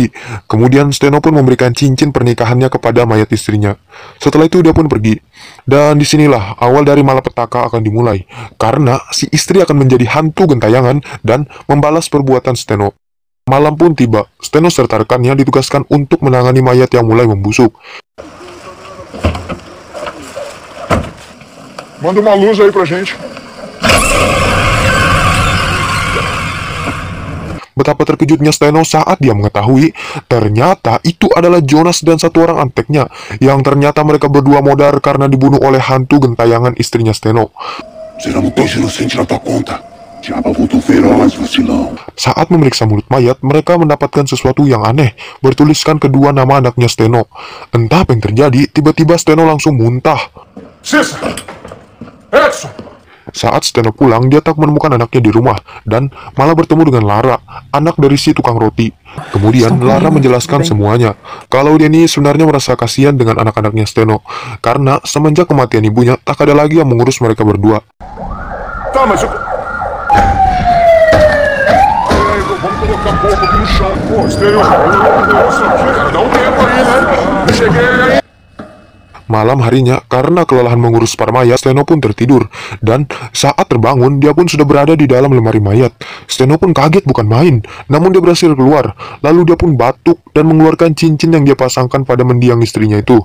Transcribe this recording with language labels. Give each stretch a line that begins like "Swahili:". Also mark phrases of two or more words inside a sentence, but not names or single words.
Indonesian: Kemudian Steno pun memberikan cincin pernikahannya kepada mayat istrinya. Setelah itu dia pun pergi. Dan disinilah awal dari malapetaka akan dimulai, karena si istri akan menjadi hantu gentayangan dan membalas perbuatan Steno. Malam pun tiba, Steno serta rekannya ditugaskan untuk menangani mayat yang mulai membusuk.
Portuguese: Manda uma luz aí pra gente.
Indonesian: Betapa terkejutnya Steno saat dia mengetahui ternyata itu adalah Jonas dan satu orang anteknya, yang ternyata mereka berdua modar karena dibunuh oleh hantu gentayangan istrinya Steno.
Portuguese: Será um peixe inocente na tua conta. Diabo voltou feroz, vacilão.
Indonesian: Saat memeriksa mulut mayat, mereka mendapatkan sesuatu yang aneh, bertuliskan kedua nama anaknya Steno. Entah apa yang terjadi, tiba-tiba Steno langsung muntah. César! Edson! Saat Steno pulang, dia tak menemukan anaknya di rumah, dan malah bertemu dengan Lara, anak dari si tukang roti. Kemudian, Lara menjelaskan semuanya, kalau dia ini sebenarnya merasa kasihan dengan anak-anaknya Steno, karena semenjak kematian ibunya, tak ada lagi yang mengurus mereka berdua.
Portuguese: Tá, mas eu... Vamos colocar pouco aqui no chão. Pô, estéreo. Isso aqui, cara, dá um tempo aí, né? Cheguei aí.
Indonesian: Malam harinya, karena kelelahan mengurus para mayat, Steno pun tertidur. Dan saat terbangun, dia pun sudah berada di dalam lemari mayat. Steno pun kaget bukan main, namun dia berhasil keluar. Lalu dia pun batuk dan mengeluarkan cincin yang dia pasangkan pada mendiang istrinya itu.